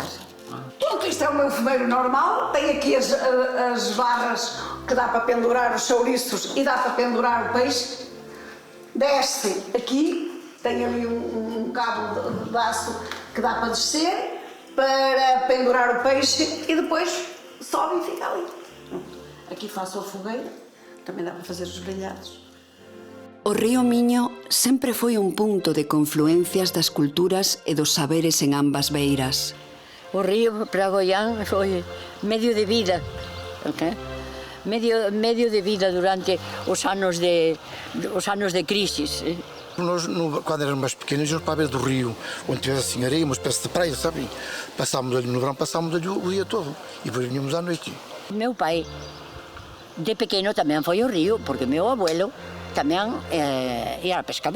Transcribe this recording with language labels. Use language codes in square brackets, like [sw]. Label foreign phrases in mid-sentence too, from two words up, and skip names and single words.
[pt] Pronto, isto é o meu fumeiro normal. Tem aqui as barras que dá para pendurar os chouriços e dá para pendurar o peixe. Desce aqui. Tem ali um cabo de aço que dá para descer, para pendurar o peixe e depois sobe e fica ali. Aqui faço a fogueira, também dá para fazer os grelhados. [gl] O río Miño sempre foi un punto de confluencias das culturas e dos saberes en ambas beiras. O río para Goián foi medio de vida, medio de vida durante os anos de crisis. [pt] Nós, quando éramos mais pequenos, íamos para a beira do rio, onde tivesse assim areia, uma espécie de praia, sabe? Passámos ali no verão, passámos ali o dia todo e depois vinhamos à noite. Meu pai, de pequeno, também foi ao rio, porque meu abuelo também era pescador.